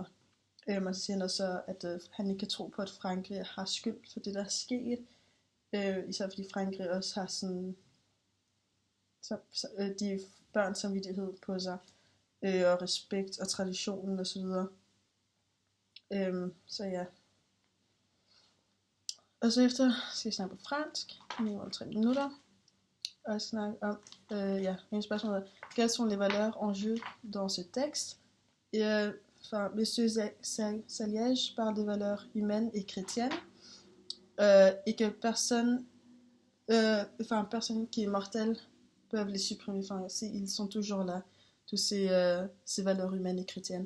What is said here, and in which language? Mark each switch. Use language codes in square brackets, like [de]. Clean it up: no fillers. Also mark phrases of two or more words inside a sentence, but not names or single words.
[da] Og så siger han også, at han ikke kan tro på, at Frankrig har skyld for det, der er sket, især fordi Frankrig også har sådan, de børns samvittighed på sig, og respekt og traditionen og så videre. Så ja. Og så efter skal jeg snakke på fransk, minimum 3 minutter, og snakke om, en spørgsmål er, [fr] quelles sont les valeurs en jeu dans ce texte? Monsieur Saliège parle des valeurs humaines et chrétiennes, et que personne qui est mortelle peuvent les supprimer. Ils sont toujours là, tous ces valeurs humaines et chrétiennes.